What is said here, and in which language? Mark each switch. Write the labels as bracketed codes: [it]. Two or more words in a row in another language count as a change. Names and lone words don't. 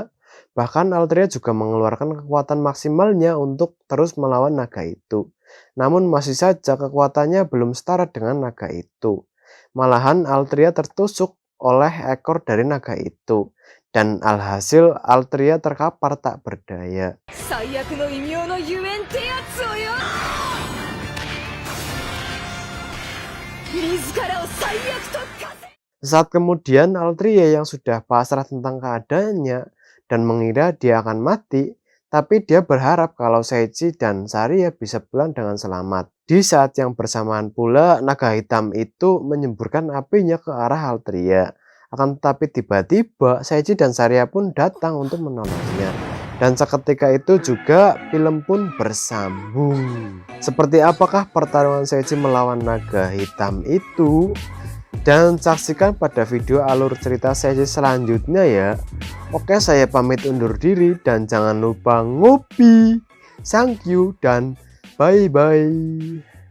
[id] Bahkan Altria juga mengeluarkan kekuatan maksimalnya untuk terus melawan naga itu. Namun masih saja kekuatannya belum setara dengan naga itu. Malahan Altria tertusuk oleh ekor dari naga itu. Dan alhasil Altria terkapar tak berdaya. [ja] 最悪の異名のゆえんってやつをよ。自らを最悪と化せ。 [id] Saat kemudian Altria yang sudah pasrah tentang keadaannya dan mengira dia akan mati, tapi dia berharap kalau Seichi dan Saria bisa pulang dengan selamat. Di saat yang bersamaan pula, naga hitam itu menyemburkan apinya ke arah Altria. Akan tetapi tiba-tiba Seichi dan Saria pun datang untuk menolongnya. Dan seketika itu juga film pun bersambung. Seperti apakah pertarungan Seichi melawan naga hitam itu? Dan saksikan pada video alur cerita Seichi selanjutnya ya. Oke, saya pamit undur diri dan jangan lupa ngopi. [en] Thank you dan bye-bye.